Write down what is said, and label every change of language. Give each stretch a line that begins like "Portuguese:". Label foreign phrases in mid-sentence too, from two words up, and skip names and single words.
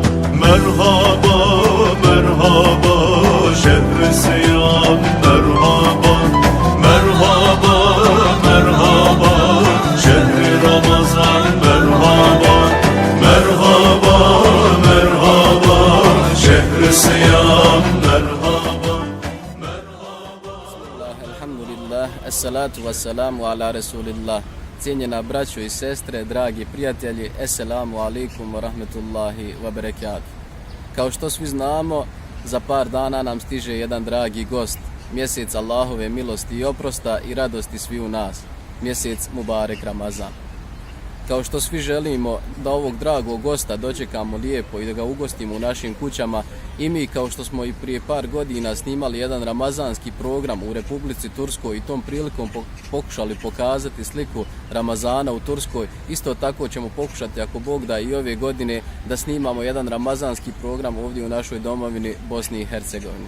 Arabic: مرحبا مرحبا شهر الصيام مرحبا مرحبا مرحبا شهر رمضان مرحبا مرحبا مرحبا شهر الصيام مرحبا مرحبا. الحمد لله، والصلاة والسلام على رسول الله.
Bosnian: Cijenjena braćo i sestre, dragi prijatelji,
Arabic: السلام عليكم ورحمة الله وبركاته.
Bosnian: Kao što svi znamo, za par dana nam stiže jedan dragi gost, mjesec Allahove milosti i oprosta i radosti sviju nas, mjesec Mubarek Ramazan. Kao što svi želimo da ovog dragog gosta dočekamo lijepo i da ga ugostimo u našim kućama, i mi, kao što smo i prije par godina snimali jedan ramazanski program u Republici Turskoj i tom prilikom pokušali pokazati sliku Ramazana u Turskoj, isto tako ćemo pokušati, ako Bog da, i ove godine da snimamo jedan ramazanski program ovdje u našoj domovini Bosni i Hercegovini.